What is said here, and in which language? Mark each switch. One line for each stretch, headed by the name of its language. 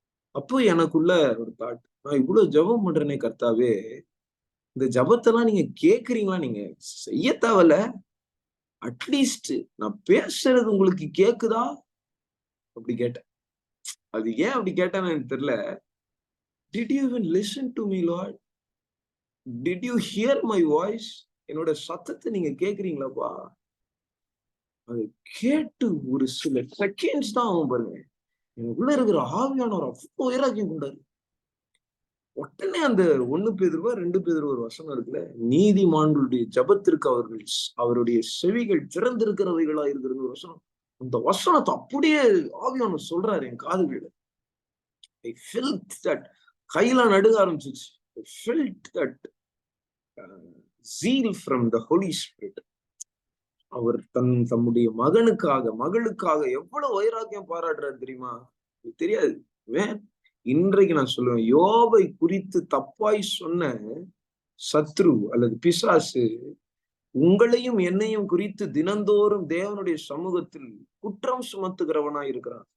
Tamil: அப்போ எனக்குள்ள ஒரு தாட், நான் இவ்வளவு ஜெபம் பண்றேனே கர்த்தாவே, இந்த ஜபத்தெல்லாம் நீங்க கேக்குறீங்களா? நீங்க செய்ய தேவையில்ல, அட்லீஸ்ட் நான் பேசுறது உங்களுக்கு கேக்குதா? அப்படி கேட்டேன். அது ஏன் அப்படி கேட்டேன்னு எனக்கு தெரியல.
English: Did you even listen to me, Lord? Did you hear my voice?
Tamil: என்னோட சத்தத்தை நீங்க கேக்குறீங்களாப்பா? அது கேட்டு ஒரு சில செகண்ட்ஸ் தான் ஆகும் பாருங்க. எனக்குள்ள இருக்கிற ஆவியானவர் அவ்வளவு வைராக்கியம் கொண்டாரு. உடனே அந்த 1 பேதுருவா 2 பேதுரு ஒரு வசனம் இருக்குல்ல, நீதிமான்களுடைய ஜபத்திற்கு அவருடைய செவிகள் திறந்திருக்கிறவைகளா இருக்கிறது ஒரு வசனம். அந்த வசனத்தை அப்படியே ஆவியானவர் சொல்றாரு என் காதுகள்ல.
English: I felt that.
Tamil: கையில நடுங்க ஆரம்பிச்சிச்சு.
English: I felt that zeal from the Holy Spirit.
Tamil: அவர் தம்முடைய மகளுக்காக எவ்வளவு வைராக்கியம் பாராட்டுறாரு தெரியுமா? தெரியாது. இன்றைக்கு நான் சொல்லுவேன், யோபை குறித்து தப்பாய் சொன்ன சத்ரு அல்லது பிசாசு உங்களையும் என்னையும் குறித்து தினந்தோறும் தேவனுடைய சமூகத்தில் குற்றம் சுமத்துகிறவனா இருக்கிறான்.